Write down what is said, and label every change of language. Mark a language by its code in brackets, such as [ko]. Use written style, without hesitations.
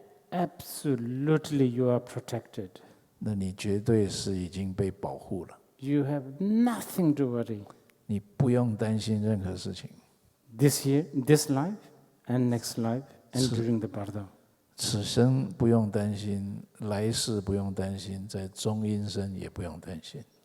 [en] absolutely you are protected. [zh] 那你绝对是已经被保护了， [en] You have nothing to worry. [zh] 你不用担心任何事情。 [en] This year, this life, and next life, and during the birth. [zh] 此生不用担心，来世不用担心，在中阴身也不用担心。